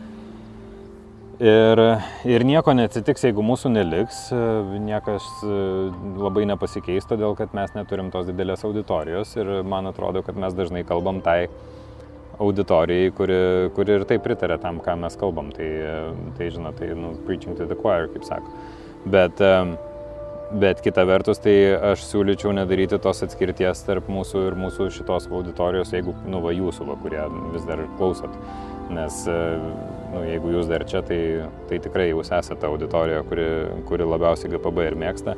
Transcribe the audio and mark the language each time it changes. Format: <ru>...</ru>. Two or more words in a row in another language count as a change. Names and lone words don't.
<lt>Ir nieko neatsitiks, jeigu mūsų neliks, niekas labai nepasikeis, todėl kad mes neturim tos didelės auditorijos ir man atrodo, kad mes dažnai kalbam tai auditorijai, kuri ir taip pritarė tam, ką mes kalbam. Tai žinot,</lt> <en>preaching to the choir,</en> <lt>kaip sako. Bet kita vertus, tai aš siūlyčiau nedaryti tos atskirties tarp mūsų ir mūsų šitos auditorijos, jeigu, jūsų, kurie vis dar klausot. Nes, jeigu jūs dar čia, tai tikrai jūs esate auditorija, kuri labiausiai GPB ir mėgsta.</lt>